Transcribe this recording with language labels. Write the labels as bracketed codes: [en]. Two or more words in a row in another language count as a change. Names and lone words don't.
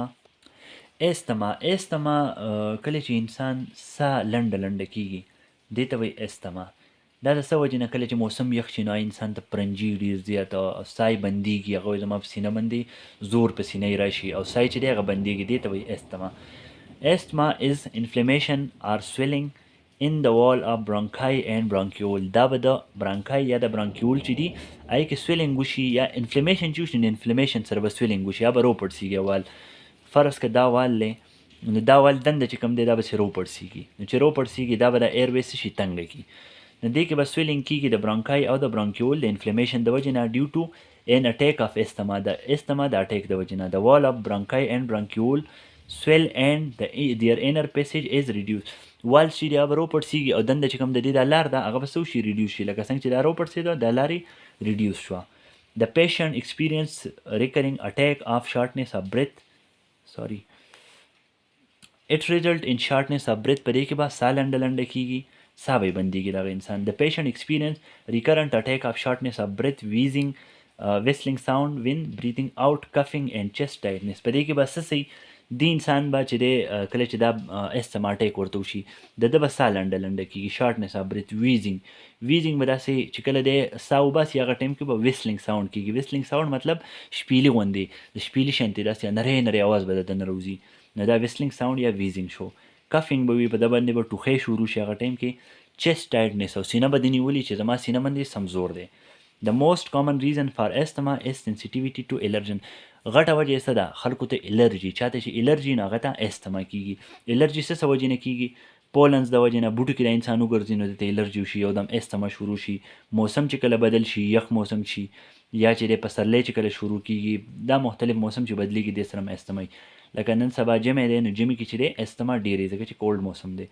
[ps] ایستما کله چې انسان ساه لنډه کېږي دې ته وایي ایستما. دا د څه وجې نه، کله چې موسم یخ شي نو انسان ته پرنجي ډېر زیات، ساه یې بندېږي، هغه وایي زما په سینه باندې زور په سینه یې راشي، او ساه چې دی هغه بندېږي، دې ته وایي ایستما. [en] Asthma is inflammation or swelling in the wall of bronchi and bronchiole. [ps] دا به د برانکای یا د برانکیول چې دي هغې کې سویلنګ وشي، یا انفلیمیشن چې وشي نو انفلیمیشن سره به سویلنګ وشي، یا به روپړسېږي وال. فرض که دا وال دی نو دا وال دنده چې کوم دی دا به چې روپړسېږي، نو چې روپړسېږي دا به د ایرویز څه شي، تنګه کړي، نو دې کې به سویلنګ کېږي د برانکای او د برانکیول د انفلیمیشن د وجې نه، [en] due to an attack of asthma. [ps] د asthma د اټیک د وجې نه، [en] د wall of bronchi and bronchiole swell and their inner passage is reduced. [ps] والس چې دی هغه به راوپړسېږي او دنده چې کوم د دې دا لار ده هغه به څه وشي ریډیوس شي لکه څنګه چې دا راوپړسېده دا لارې ریډیوس شوه. [en] The patient experience recurring attack of shortness of breath. Sorry. It result in shortness of breath. [ps] په دې کې به ساه لنډه لنډه کېږي ساه به بندېږي دغه انسان. [en] The patient experience recurrent attack of shortness of breath, wheezing, whistling sound when breathing out, coughing and chest tightness. [ps] په دې کې به څه شي د انسان به چې دی کله چې دا استما اټیک ورته وشي د ده به ساه لنډه لنډه کېږي [en] shortness of breath. [ps] ویزینګ به داسې چې کله دی ساه وباسي هغه ټایم کې به [en] whistling sound [ps] کېږي. [en] whistling sound [ps] مطلب شپیلي غوندې د شپیلي شانتې داسې نری نری اواز به د ده نه راوځي نو دا [en] whistling sound [ps] یا ویزینګ شو. کفینګ به وي په ده باندې به ټوخی شروع شي هغه ټایم کې. [en] chest tightness [ps] او سینه به دې نیولي چې زما سینه باندې سمزور دی. [en] The most common reason for asthma is sensitivity to allergen. [ps] غټه وجه یې څه ده خلکو ته الرجي چاته چې الرجي نو هغه ته استما کېږي. الرجي څه وجې نه کېږي پولنز د وجې نه بوټو کې د انسان وګرځي نو دته الرجي وشي یو دم استما شروع شي. موسم چې کله بدل شي یخ موسم شي یا چې د پسرلی چې کله شروع کېږي دا مختلف موسم چې بدلېږي دې سره استما لکه نن سبا جمع دی نو جمع کې چې دی استما ډېرې ځکه چې کولډ موسم دی.